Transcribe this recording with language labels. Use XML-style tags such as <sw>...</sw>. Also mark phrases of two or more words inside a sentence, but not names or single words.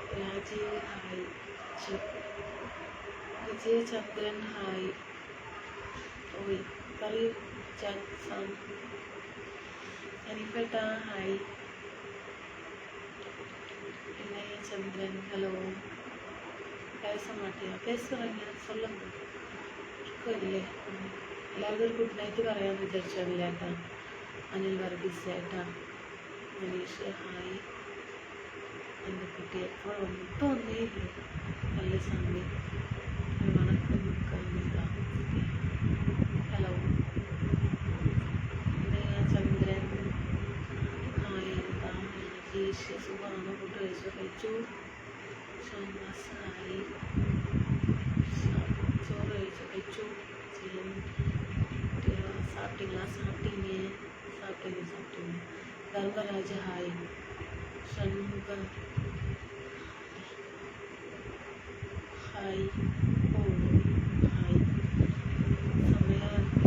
<ml>രാജീവ് ഹായ്. വിജയചന്ദ്രൻ ഹായ്. ഓയ് പറയൂ. ജാക്സൺ അനിഫേട്ട ഹായ്. വിനയചന്ദ്രൻ ഹലോ.</ml> <ta>பேச மாட்டியா? பேசுகிறேங்க, சொல்லுங்க.</ta> <ml>ഇല്ലേ എല്ലാവരും ഒരു</ml> <en>good night</en> <ml>പറയാമെന്ന് വിചാരിച്ചാണ് ചേട്ടാ. അനിൽ വർഗീസ് ചേട്ടാ. മനീഷ് ഹായ്. എൻ്റെ കുട്ടി എപ്പോൾ വന്നു? ഇപ്പോൾ വന്നേ ഇല്ലേ? നല്ല സമയം. വണക്കം ഹലോ. ചന്ദ്രൻ ഹായ്. എന്താ രാജേഷ് സുഖമാണോ? ഫുഡ് കഴിച്ചു. ഷാൻവാസ് ഹായ്. ചോറ് കഴിച്ചു.</ml> <ta>சாப்பிட்டீங்க. தர்மராஜ ஹாய். ஷண்முகம் ஹாய். ஓ ஹாய். செம்மையாக இருக்கு.</ta>